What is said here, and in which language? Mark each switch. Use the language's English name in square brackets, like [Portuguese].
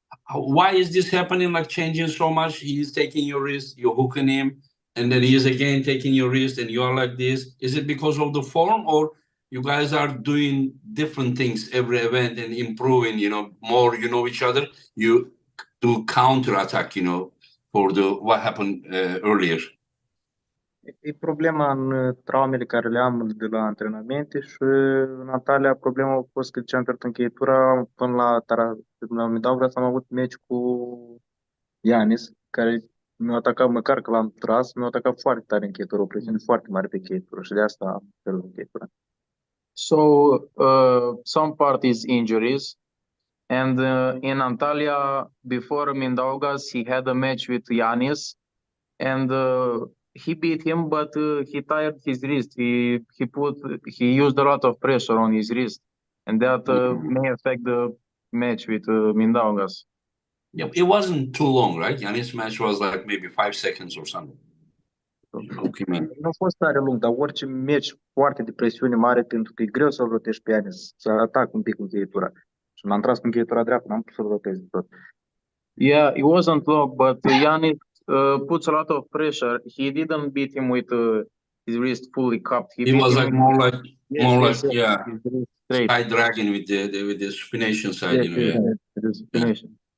[English] Why is this happening? Like changing so much? He's taking your wrist, you're hooking him, and then he is again taking your wrist, and you are like this. Is it because of the form, or you guys are doing different things every event and improving? More. You know each other. You do counter attack. For what happened earlier. [Romanian] E problema în traumele care le am de la antrenamente și în Antalya problema a fost că ce am pierdut încheietura până la Mindaugas am avut meci cu Ianis, care mi-a atacat, măcar că l-am tras, mi-a atacat foarte tare încheietura, o presiune foarte mare pe încheietură și de asta am pierdut încheietura. [English] So, some part is injuries, and in Antalya, before Mindaugas, he had a match with Ianis, and he beat him, but he tired his wrist. He used a lot of pressure on his wrist, and that may affect the match with Mindaugas. Yeah, it wasn't too long, right? Yannis' match was like maybe 5 seconds or something. Okay, man. [Romanian] Nu a fost tare lung, dar orice meci foarte de presiune mare, pentru că e greu să-l rotești pe Ianis, să atac un pic încheietura. Și m-am tras cu încheietura dreaptă, n-am putut să-l rotez de tot. [English] Yeah, it wasn't long, but Yannis puts a lot of pressure. He didn't beat him with his wrist fully cupped. It was like more like yeah, his wrist straight. side dragging with the supination side, you know. Yeah. The supination.